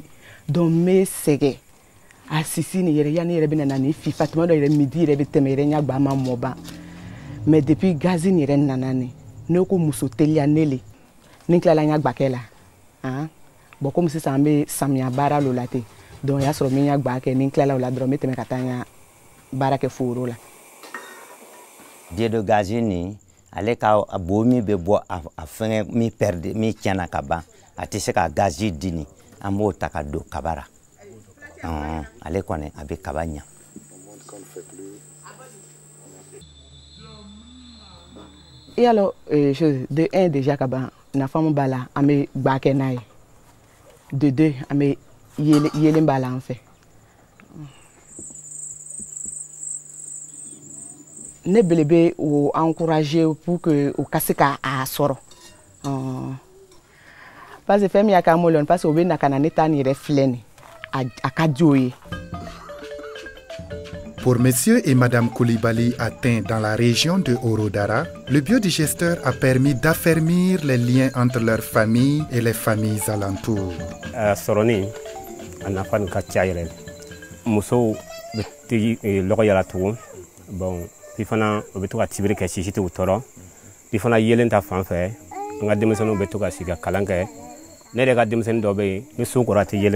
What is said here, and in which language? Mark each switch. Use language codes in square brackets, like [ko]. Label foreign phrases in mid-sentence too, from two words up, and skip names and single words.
[bm] donc n bɛ sɛgɛn a sisi ni yɛrɛ yanni yɛrɛ bɛ na ni fifa tuma dɔ yɛrɛ midi yɛrɛ bɛ tɛmɛ yɛrɛ ɲa gba ma mɔ ban [fr] mais depuis [bm] gazi ni yɛrɛ nana ni ne ko muso teliya ne le ni tilala ɲa gba kɛ la [fr] bon comme [bm] sisan an bɛ samiya baara lo la ten donc y'a sɔrɔ min ɲa gba kɛ ni tilala o la dɔrɔn n bɛ tɛmɛ ka taa ɲa baara kɛ foro la. [fr] Biais de [bm] gazi ni ale ka bo mi bɛ bɔ a fɛngɛ mi perdre mi tiɲɛna ka ban a tɛ se ka gazi di ni an b'o ta ka don kaba la ale kɔni a bɛ kaba ɲa. [fr] Et alors, de 1 déjà [bm] ka ban nafa mun b'a la an bɛ gba kɛ n'a ye de 2 an bɛ yelen b'a la an fɛ. Ne bele bɛ o encourager [fr] pour que [bm] o ka se k'a sɔrɔ [fr] parce que [bm] fɛn min y'a k'an bolo [fr] parce que [bm] o bɛ na ka na ne ta nin yɛrɛ filɛ nin a ka di o ye. [fr] Pour Monsieur et Madame Koulibaly atteints dans la région de Orodara, le biodigesteur a permis d'affermir les liens entre leurs familles et les familles alentours. [bm] Soroni, a nafa ka ca yɛrɛ musow bɛ tigi lɔgɔ yala tugun bon bi fana o bɛ to ka tibiri kɛ sisi tɛ u tɔɔrɔ bi fana yelen ta fan fɛ n ka denmisɛnninw bɛ to ka sigi ka kalan kɛ ne yɛrɛ ka denmisɛnnin dɔ bɛ yen ni so kɔrɔ a tɛ yelen